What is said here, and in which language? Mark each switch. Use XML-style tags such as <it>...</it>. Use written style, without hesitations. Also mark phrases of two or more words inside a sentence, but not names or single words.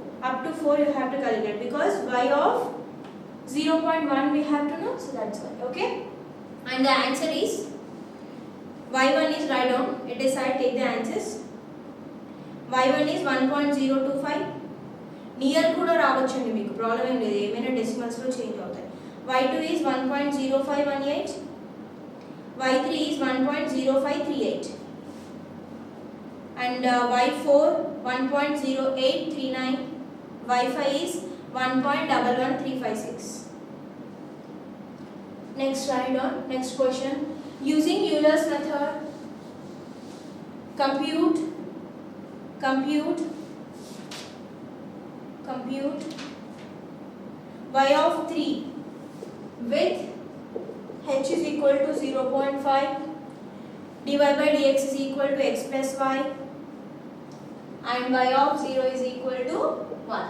<en>Up to 4 you have to calculate because y of 0.1 we have to know, so that's why. Okay? And the answer is y1 is, write down, it is side, take the answers. y1 is 1.025.</en> <te>నియర్ కూడా రావచ్చండి, మీకు ప్రాబ్లం ఏం లేదు, ఏమైనా డెసిమల్స్లో చేంజ్ అవుతాయి.</te> <en>y2 is 1.0518, y3 is 1.0538 and y4 1.0839, y5 is 1.11356. Next, write down, next question. Using Euler's method, compute y of 3 with h is equal to 0.5, dy by dx is equal to x plus y, and y of 0 is equal to 1.</en>